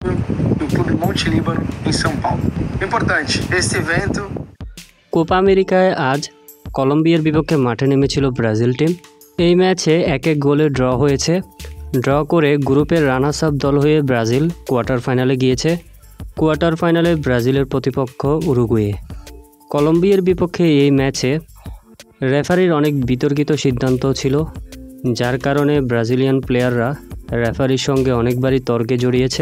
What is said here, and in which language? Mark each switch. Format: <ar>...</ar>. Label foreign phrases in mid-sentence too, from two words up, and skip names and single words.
<pt>do Clube Monte Líbano em São Paulo. Importante, este evento</pt> <bn>কোপা আমেরিকায় আজ কলম্বিয়ার বিপক্ষে মাঠে নেমেছিল ব্রাজিল টিম। এই ম্যাচে 1-1 গোলে ড্র হয়েছে। ড্র করে গ্রুপের</bn> <en>runners up</en> <bn>দল হয়ে ব্রাজিল</bn> <en>quarter final</en> <bn>গিয়েছে।</bn> <en>quarter final</en> <bn>ব্রাজিলের প্রতিপক্ষ উরুগুয়ে। কলম্বিয়ার বিপক্ষে এই ম্যাচে রেফারির অনেক বিতর্কিত সিদ্ধান্ত ছিল, যার কারণে</bn> <en>Brazilian players</en> <bn>রেফারির সঙ্গে অনেকবারই তর্কে জড়িয়েছে।</bn>